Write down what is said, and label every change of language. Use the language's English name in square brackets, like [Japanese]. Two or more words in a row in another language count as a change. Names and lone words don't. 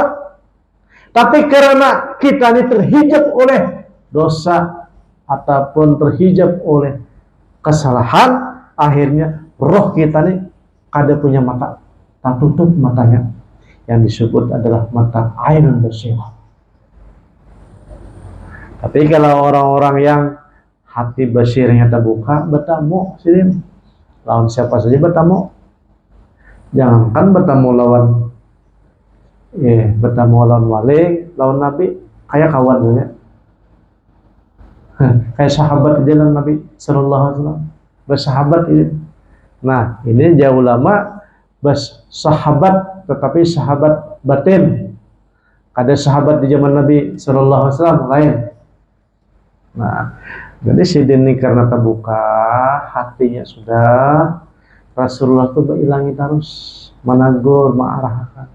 [Indonesian] Tapi karena kita nih terhijab oleh dosa ataupun terhijab oleh kesalahan, akhirnya roh kita nih kada punya mata, tak tutup matanya. Yang disebut adalah mata ainun basirah. Tapi kalau orang-orang yang hati basirnya terbuka, bertamu sini lawan siapa saja bertamu. Jangankan bertamu lawan bertamu lawan wali, lawan nabi, kayak kawan saja. Kayak sahabat di jalan Nabi [Arabic] صلى الله عليه وسلم, [Indonesian] bersahabat ini. Nah, ini jauh lama bersahabat, tetapi sahabat batin. Ada sahabat di zaman Nabi [Arabic] صلى الله عليه وسلم [Indonesian] lain. Nah, jadi sidin ini karena terbuka, hatinya sudah, Rasulullah itu berilangi terus, menegur, mengarahkan.